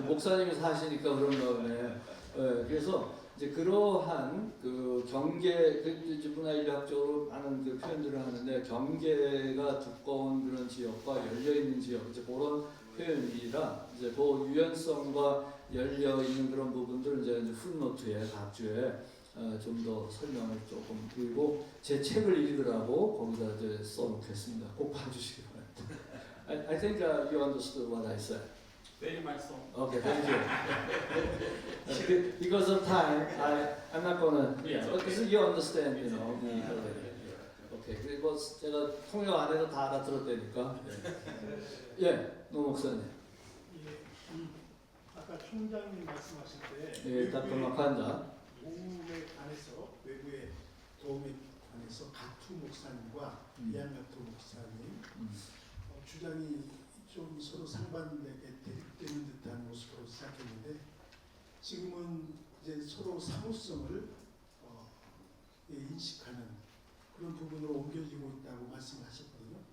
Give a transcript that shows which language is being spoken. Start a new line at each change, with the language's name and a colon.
Korean: 목사님이 사시니까 그런가 보네. 그래서 이제 그러한 그 경계, 이제 문화인류학적으로 많은 그 표현들을 하는데 경계가 두꺼운 그런 지역과 열려 있는 지역, 이제 그런 표현이라 이제 그 유연성과 열려 있는 그런 부분들을 이제 풋노트에 각주에 좀 더 설명을 조금 드리고 제 책을 읽으라고 거기다 이제 써놓겠습니다. 꼭 봐주시기 바랍니다.
English: I think you understood what I said. Very much so. Okay, thank you. Because of time, I'm not gonna. Yeah, But okay. you understand, you know.
Korean: Okay, 그리고 제가 통역 안 해도 다 알아들었다니까. 예, 노 목사님. 아까 총장님 말씀하실 때 예, 답변mak한다. 모험에 관해서 외부의 도움에 관해서 가투 목사님과 이안가투 목사님 주장이 좀 서로 상반되게 대립되는 듯한 모습으로 시작했는데 지금은 이제 서로 사무성을 인식하는 그런 부분으로 옮겨지고 있다고 말씀하셨거든요.